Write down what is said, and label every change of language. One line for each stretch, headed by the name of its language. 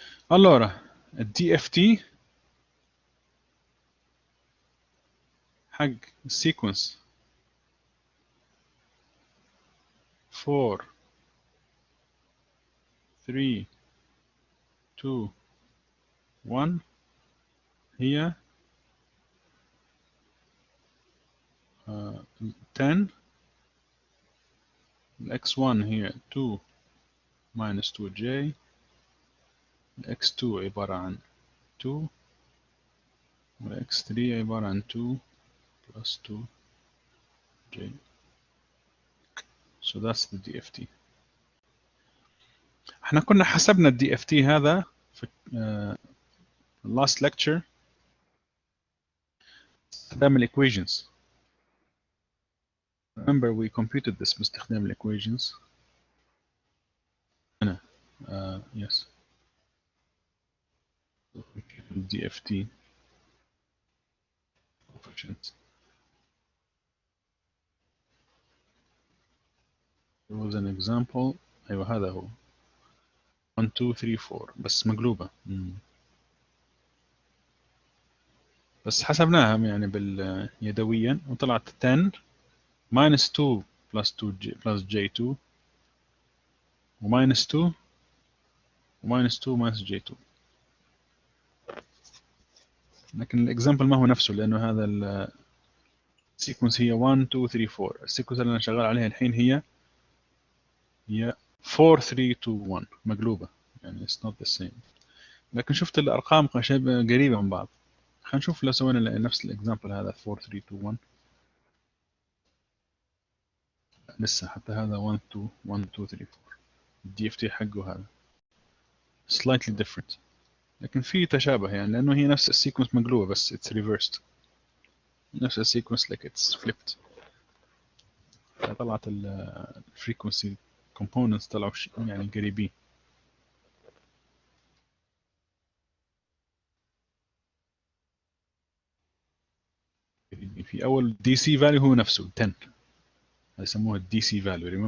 Arabic: Allora, DFT حق sequence 4 3 2 1 هي 10 x1 هي 2 minus 2j x2 عبارة عن 2 و x3 عبارة عن 2 plus 2j.
English: So that's the DFT.
Arabic: احنا كنا حسبنا ال DFT هذا في
English: last lecture
Arabic: باستخدام ال equations.
English: Remember we computed this
Arabic: باستخدام ال
English: equations.
Arabic: هنا yes.
English: DFT coefficients. There was an example.
Arabic: أيوة هذا هو 1 2 3 4 بس مقلوبة. بس حسبناها يعني يدويا وطلعت 10 minus 2 plus 2j plus j2 و minus 2 و minus 2 minus j2. لكن الاكزامبل ما هو نفسه لانه هذا السيكونس هي 1 2 3 4. السيكونس اللي انا شغال عليها الحين هي 4 3 2 1 مقلوبة يعني
English: it's not the same.
Arabic: لكن شفت الارقام قريبة من بعض. خلينا نشوف لو سوينا نفس الاكزامبل هذا 4 3 2 1 لسه حتى هذا 1 2 1 2 3 4 الدي اف تي حقه هذا
English: slightly different
Arabic: لكن في تشابه يعني لانه هي نفس السيكونس مقلوبة بس
English: it's reversed.
Arabic: نفس السيكونس
English: like it's flipped.
Arabic: طلعت الفريكونسي components طلعوا يعني قريبين. في اول دي سي فاليو هو نفسه 10 يسموها الدي سي فاليو.